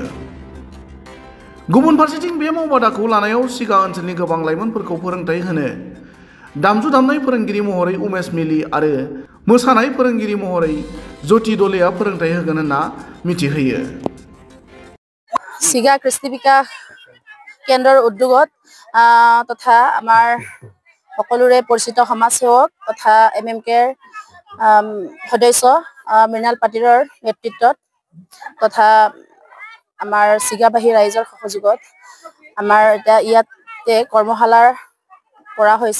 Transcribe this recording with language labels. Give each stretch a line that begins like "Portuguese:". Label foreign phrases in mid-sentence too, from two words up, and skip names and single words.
Bodo: गुबुन फारसेथिं बे मावबादाखौ लानायाव सिगा ओनसोलनि गोबां लाइमोनफोरखौ फोरोंथाय होनो दामजु दामनाय फोरोंगिरि महरै उमेश मिलि आरो मोसानाय फोरोंगिरि महरै ज्योति दलेया फोरोंथाय होगोन होनना मिथिहोयो।
Assamese: सिगा ख्रिस्टि बिकास केन्द्ৰৰ উদ্যোগত তথা আমাৰ সকলোৰে পৰিচিত সমাজসেৱক তথা MMKৰ সদস্য মৃণাল পাটিৰৰ নেতৃত্বত তথা আমাৰ চিগাবাহী ৰাইজৰ সহযোগত আমাৰ এতিয়া ইয়াতে কৰ্মশালাৰ কৰা হৈছে।